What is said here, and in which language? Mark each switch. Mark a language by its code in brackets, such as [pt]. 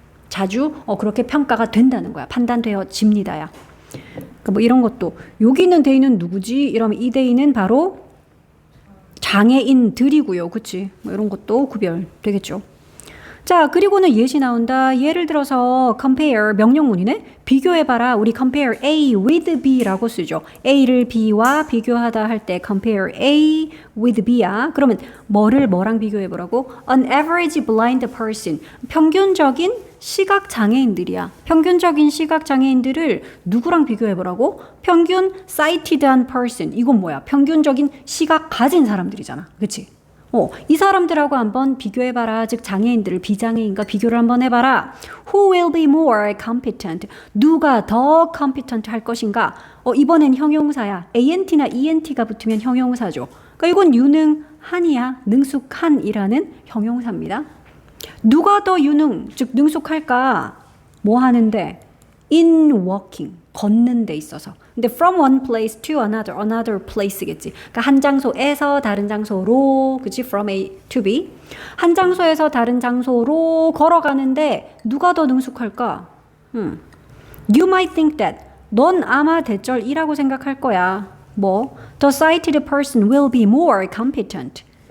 [ko] 자주 그렇게 평가가 된다는 거야. 판단되어집니다야. 그러니까 뭐 이런 것도 여기는 대인은 누구지? 이러면 이 대인은 바로 장애인들이고요. 그치? 뭐 이런 것도 구별되겠죠. 자, 그리고는 예시 나온다. 예를 들어서 compare 명령문이네. 비교해봐라. 우리 compare A with B 라고 쓰죠. A를 B와 비교하다 할 때 compare A with B 야. 그러면 뭐랑 비교해보라고? [en] An average blind person. [ko] 평균적인 시각장애인들이야. 평균적인 시각장애인들을 누구랑 비교해보라고? 평균 sighted한 person. 이건 뭐야? 평균적인 시각 가진 사람들이잖아. 그치? 이 사람들하고 한번 비교해봐라. 즉 장애인들을 비장애인과 비교를 한번 해봐라. [en] Who will be more competent? [ko] 누가 더 competent 할 것인가? 이번엔 형용사야. ant나 ent가 붙으면 형용사죠. 그러니까 이건 유능한이야. 능숙한이라는 형용사입니다. 누가 더 즉 능숙할까? 뭐 하는데? In walking, 걷는 데 있어서. [en] 근데 from one place to another place겠지. [ko] 그러니까 한 장소에서 다른 장소로, 그치? [en] From A to B. [ko] 한 장소에서 다른 장소로 걸어가는데 누가 더 능숙할까? [en] You might think that. [ko] 넌 아마 대절 2라고 생각할 거야. [en] 뭐? The sighted person will be more competent.